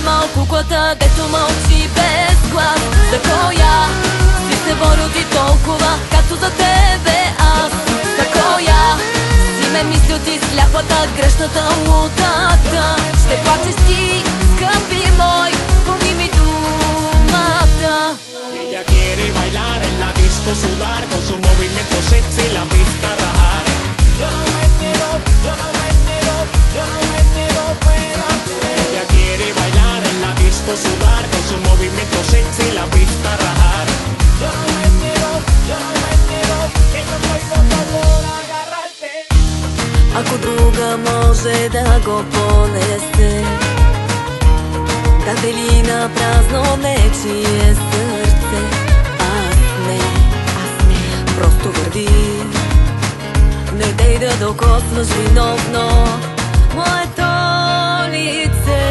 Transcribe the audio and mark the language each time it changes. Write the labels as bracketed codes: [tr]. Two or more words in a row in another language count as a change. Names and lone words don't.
[bg] куклата, дето мълчи без глас. За коя си се борил ти толкова, както за тебе аз? За коя си ме мислил ти сляпата, грешната, лудата? Ще плачеш ти, скъпи мой, помни ми думата. [es] Ella quiere bailar en la disco, sudar con su movimiento sexy, la pista rajar. Yo no me entero, yo no me entero, yo no me entero, espérate. Ella quiere bailar en la disco, sudar con su movimiento sexy, la pista rajar. Yo no me entero, yo no me entero, que yo soy loco por agarrarte. [bg] Ако друга може да го понесе, даде ли на празно нечие сърце? Аз не, просто върви. Не дей да докосваш виновно моето лице.